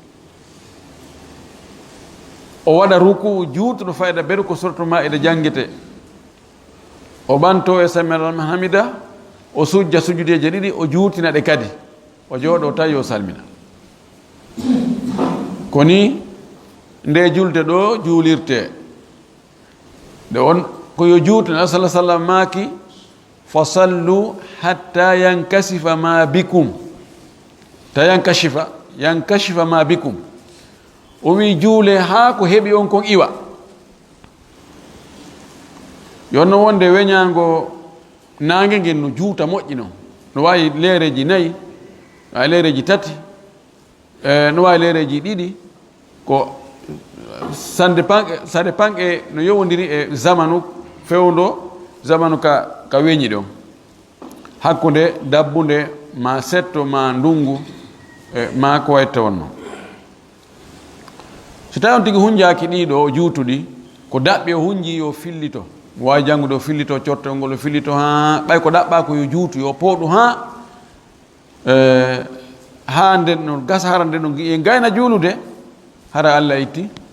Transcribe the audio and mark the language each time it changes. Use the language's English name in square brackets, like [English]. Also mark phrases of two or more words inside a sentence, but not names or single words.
[Fula] o waɗa ruku juutuɗo fayda ɓeɗe ko suratul Maida jangete, o ɓanto e [Arabic] سمع الله لمن حمده, [Fula] o sujja sujudeje ɗiɗi, o juutina ɗe kadi, o jooɗo tawi o salmina. Koni nde julde ɗo juulirte nde on ko yo juutina sallah sallam maaki [Arabic] فصلوا حتى ينكسف ما بكم، تا ينكشف ما بكم, [Fula] o wi juule ha ko heɓi on kon iwa. Yonno wonde weñango nangue ngel no juuta moƴƴi noon, no wawi leereji 4, no wawi leereji 3, no wawi leereji 2, ko [French] ça dépend [Fula] e no yowodiri e zamanu fewdo, zamanu ka weñi ɗon, hakkude dabbude ma setto ma ndungu ma ko watta wonno. So tawi on tigi hunjaki ɗiɗo o juutuɗi, ko daɓɓi o hunji yo fillito, mo wawi jangude o fillito cortol ngol, o fillito ha ɓay ko ɗaɓɓa ko yo juutu yo pooɗu ha nden no gasa hara nden no e gayna juulude hara Allah itti.